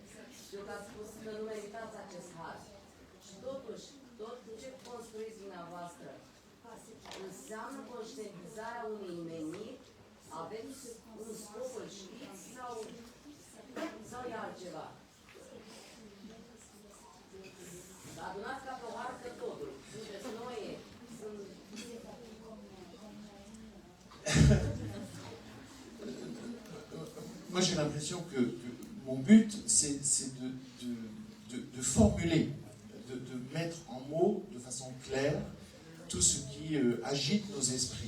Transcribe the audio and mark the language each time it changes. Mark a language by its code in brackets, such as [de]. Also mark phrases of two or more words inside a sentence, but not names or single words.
[ro] Știu că ați spus că nu meritați acest har. Și totuși, tot ce construiți dumneavoastră înseamnă conștientizarea unei meniri. Aveți un scop, îl știți sau e altceva? Adunați ca pe o hartă totul. Sunteți noi, [fr] Moi, j'ai l'impression que mon but, c'est de formuler, de mettre en mots de façon claire tout ce qui agite nos esprits.